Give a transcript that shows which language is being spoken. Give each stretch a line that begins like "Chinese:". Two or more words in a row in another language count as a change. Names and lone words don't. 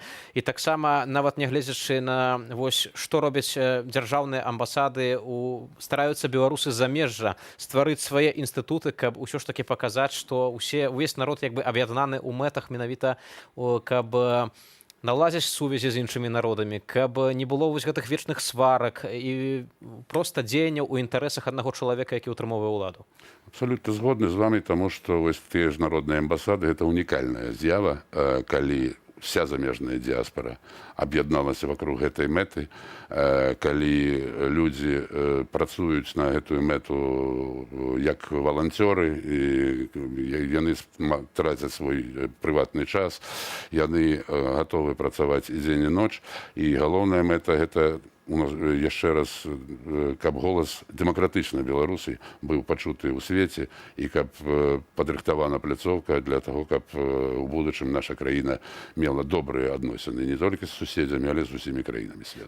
Belarusian: І таксама, нават нягледзячы на вось, што робяць дзяржаўныя амбасады, стараюцца беларусы замежжа стварыць свае інстытуты, каб усё ж такі паказаць, што увесь народ як бы аб'яднаны ў мэтах менавіта, каб наладзіць сувязі з іншымі народамі, каб не было вось гэтых вечных сварак і проста дзеянняў у інтарэсах аднаго чалавека, які ўтрымоўвае ўладу. Абсалютна згодны з вамі, таму што вось тыя ж народныя амбасады гэта унікальная з'ява, калі вся замежная диаспора об'ядналася вокруг гэтай мэты, калі людзі працуюць на гэтую мэту як валанцёры, і яны трацяць свой прыватны час, яны гатовы працаваць і дзень і ноч, і галоўная мэта гэта яшчэ раз, каб голас дэмакратычнай Беларусі быў пачуты ў свеце і каб падрыхтавана пляцоўка для таго, каб у будучым наша краіна мела добрыя адносіны не толькі з суседзямі, але з усімі краінамі свету.